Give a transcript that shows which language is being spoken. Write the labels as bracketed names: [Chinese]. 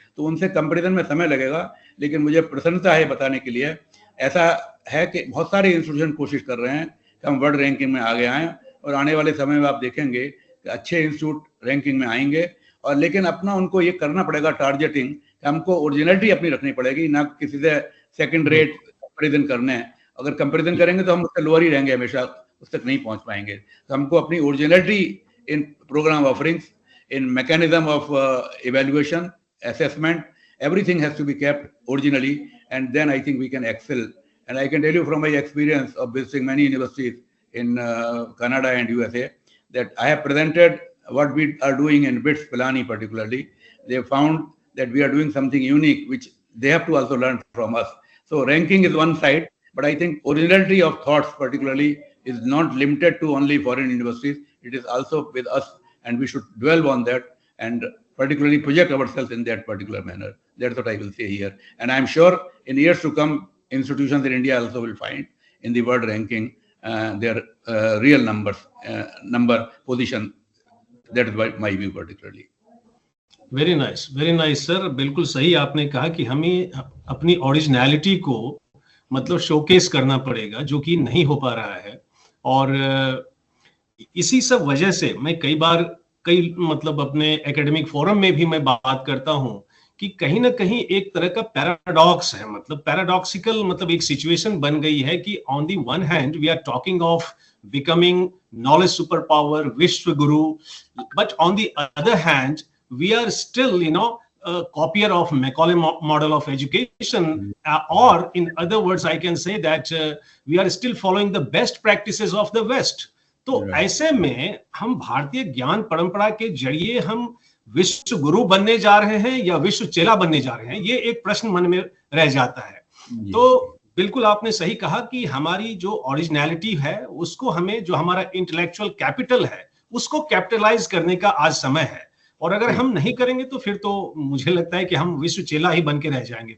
[Hindi] तो उनसे कंपेरिजन में समय लगेगा, लेकिन मुझे प्रसन्नता है बताने के लिए, ऐसा है कि बहुत सारे इंस्टीट्यूशन कोशिश कर रहे हैं कि हम वर्ल्ड रैंकिंग में आगे आएँ, और आने वाले समय में आप देखेंगे कि अच्छे इंस्टीट्यूट रैंकिंग में आएंगे। और लेकिन अपना उनको ये करना पड़ेगा टारगेटिंग, हमको ओरिजिनलिटी अपनी रखनी पड़ेगी, ना किसी से सेकंड रेट कंपेरिजन करने हैं। अगर कंपेरिजन करेंगे तो हम उससे लोअर ही रहेंगे, हमेशा उस तक नहीं पहुंच पाएंगे। तो हमको अपनी [English] Originality in programme offerings, in mechanism of evaluation, assessment, everything has to be kept originally, and then I think we can excel. And I can tell you from my experience of visiting many universities in Canada and USA that I have presented what we are doing in BITS Pilani particularly. They have found that we are doing something unique, which they have to also learn from us. So ranking is one side, but I think originality of thoughts particularly is not limited to only foreign universities. It is also with us, and we should dwell on that and particularly project ourselves in that particular manner. That's what I will say here. And I'm sure in years to come, institutions in India also will find in the world ranking their real number position. That is my view particularly. Very nice sir. [Hindi] बिल्कुल सही आपने कहा कि हमें अपनी originality को मतलब showcase करना पड़ेगा, जो कि नहीं हो पा रहा है। और इसी सब वजह से मैं कई मतलब अपने एकेडमिक फोरम में भी मैं बात करता हूं कि कहीं ना कहीं एक तरह का पैराडॉक्स है, मतलब पैराडॉक्सिकल, मतलब एक सिचुएशन बन गई है कि [English] on the one hand we are talking of becoming knowledge super power, [Hindi] विश्व गुरु, [English] But on the other hand we are still a copier of Macaulay model of education, or in other words, I can say that we are still following the best practices of the West. [Hindi] तो ऐसे में हम भारतीय ज्ञान परंपरा के जरिए हम विश्व गुरु बनने जा रहे हैं या विश्व चेला बनने जा रहे हैं, ये एक प्रश्न मन में रह जाता है। तो बिल्कुल आपने सही कहा कि हमारी जो ओरिजिनलिटी है उसको हमें, जो हमारा इंटेलेक्चुअल कैपिटल है उसको कैपिटलाइज करने का आज समय है, और अगर हम नहीं करेंगे तो फिर तो मुझे लगता है कि हम विश्व चेला ही बन के रह जाएंगे।